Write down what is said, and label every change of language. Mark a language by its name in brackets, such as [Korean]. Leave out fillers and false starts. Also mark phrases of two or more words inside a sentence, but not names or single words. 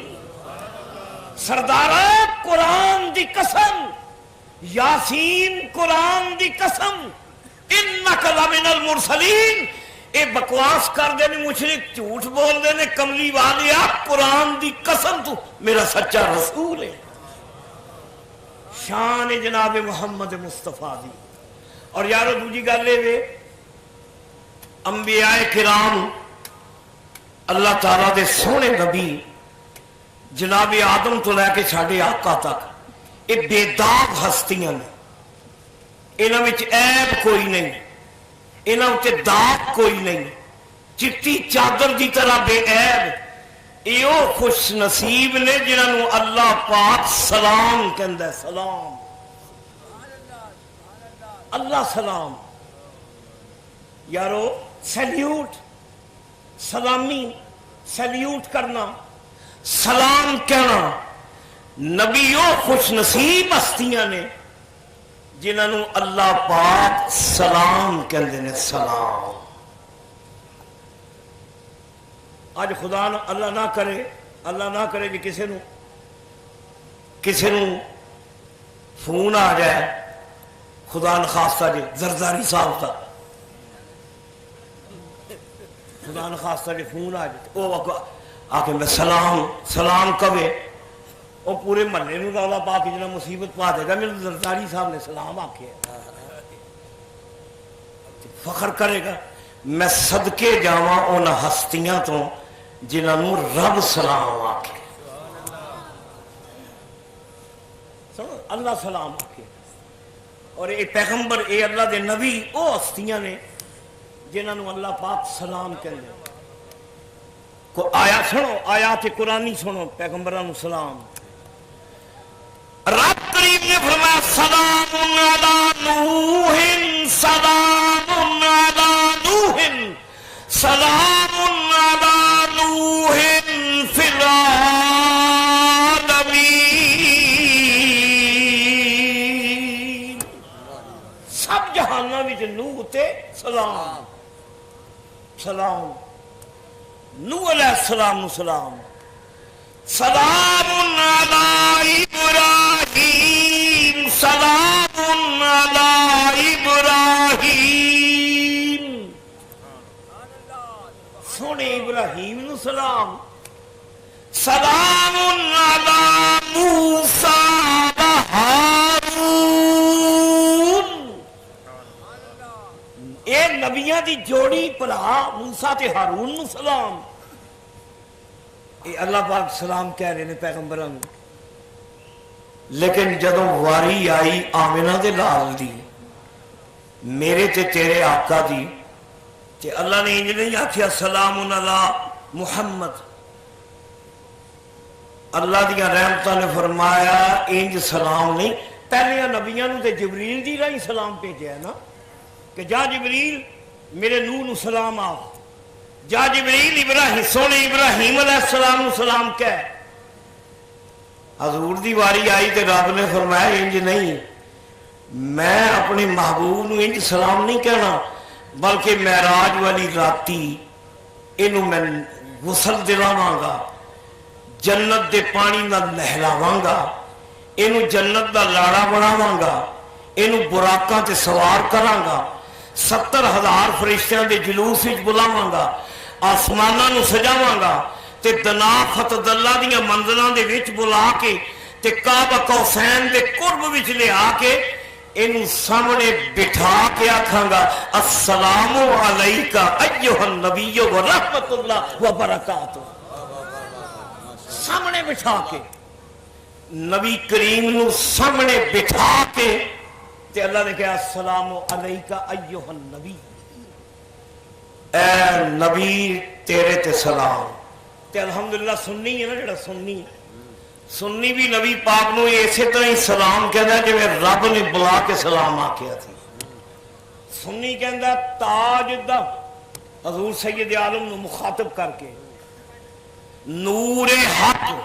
[Punjabi] سردارہ قرآن دی قسم یاسین قرآن دی قسم [Arabic] انک لمن المرسلین [Punjabi] اے بکواس کر دے مشرک جھوٹ بول دے کملی والے قرآن دی قسم تو میرا سچا رسول ہے. شان جناب محمد مصطفیٰ دی. اور یارو دوجی گل وے انبیاء کرام اللہ تعالیٰ دے سونے نبی جناب آدم تو لے کے ساڈے آقا تک یہ بے داغ ہستیاں نے. انہاں وچ عیب کوئی نہیں انہاں وچ داغ کوئی نہیں چٹی چادر دی طرح بے عیب. ایو خوش نصیب نے جنہاں نو اللہ پاک سلام کہندا ہے. سلام اللہ سلام یارو سیلیوٹ سلامی سیلیوٹ کرنا سلام کہنا. نبیوں خوش نصیب ہستیاں نے جنہاں نو اللہ پاک سلام کہندے نے. سلام آج خدا اللہ نہ کرے جی کسے نو فون آ جائے خدا نخواستہ جی زرداری صاحب تھا خدا نخواستہ جی فون آ جائے وہ آ کے میں سلام کبے وہ پورے محلے نو رولا پا کے جنا مصیبت پا دے گا میرے زرداری صاحب نے سلام آکھے فخر کرے گا. میں صدقے جاواں انہاں ہستیاں تو جنہاں نو رب سلام آکھے. اللہ سلام آکھے. اور اے پیغمبر اے اللہ دے نبی او ہستیاں نے جنہاں نو اللہ پاک سلام کہندے. کو آیا سنو آیات قرآنی سنو پیغمبراں نو سلام. رب کریم نے فرمایا [Arabic] سلام علی نوح سلام علی نوح سلام علی نوح فی العالمین. [Punjabi] سب جہاناں وچ نوح تے سلام سلام نوح علیہ السلام نو سلام. [Arabic] سلام علی ابراہیم سلام علی ابراہیم. [Punjabi] سونے ابراہیم نو سلام. [Arabic] سلام علی موسیٰ و ہارون. [Punjabi] اے نبیاں انہاں دی جوڑی بھلا موسیٰ تے ہارون نو سلام. اے اللہ پاک سلام کہہ رہے نے پیغمبراں نو. لیکن جدوں واری آئی آمنہ دے لال دی میرے تے تیرے آقا دی تے اللہ نے انج نہیں آکھیا [Arabic] سلام علی محمد. [Punjabi] اللہ دیا رحمتہ نے فرمایا انج سلام نہیں. پہلے نبیاں نو تے جبریل دی رائی سلام بھیجیا ہے نا کہ جا جبریل میرے نور نو سلام آ. جا جبریل ابراہیم سونے ابراہیم علیہ السلام نو سلام کہہ. حضور دی واری آئی تے رب نے فرمایا انج نہیں, میں اپنے محبوب نو انج سلام نہیں کہنا بلکہ معراج والی راتی اینو میں غسل دلاواں گا, جنت دے پانی نال نہلاواں گا, اینو جنت دا لاڑا بناواں گا, اینو براقاں تے سوار کراں گا, 70,000 فرشتیاں دے جلوس وچ بلاواں گا, آسماناں نو سجاواں گا تے [Arabic] دنا فتد [Punjabi] اللہ دیاں منزلاں دے وچ بلا کے تے کعبہ [Arabic] قوسین [Punjabi] دے قرب وچ لے آ کے اینو سامنے بٹھا کے آکھاں گا [Arabic] السلام علیکہ ایھا النبی و رحمت اللہ و برکاتہ. [Punjabi] سامنے بٹھا کے نبی کریم نو سامنے بٹھا کے تے اللہ نے کہا [Arabic] السلام علیکہ ایھا النبی, [Punjabi] اے نبی تیرے تے سلام. تے الحمدللہ سنی ہے نا جڑا سنی بھی نبی پاک نو اسی طرح ہی سلام کہندا ہے جویں رب نے بلا کے سلام آکھیا تھی. سنی کہندا تاج دا حضور سید عالم نو مخاطب کر کے نور حق